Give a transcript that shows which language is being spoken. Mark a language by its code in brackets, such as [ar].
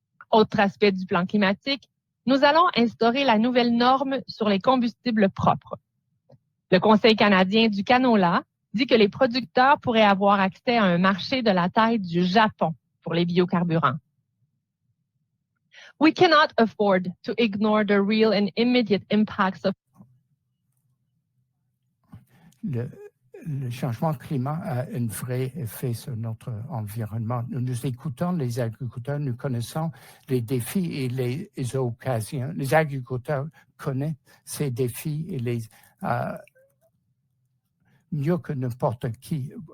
[fr] Autre aspect du plan climatique, nous allons instaurer la nouvelle norme sur les combustibles propres. Le Conseil canadien du canola dit que les producteurs pourraient avoir accès à un marché de la taille du Japon pour les biocarburants. [en] We cannot afford to ignore the real and immediate impacts of [fr] le changement climatique a un vrai effet sur notre environnement. Nous écoutons les agriculteurs, nous connaissons les défis et les occasions. Les agriculteurs connaissent ces défis et mieux que n'importe qui.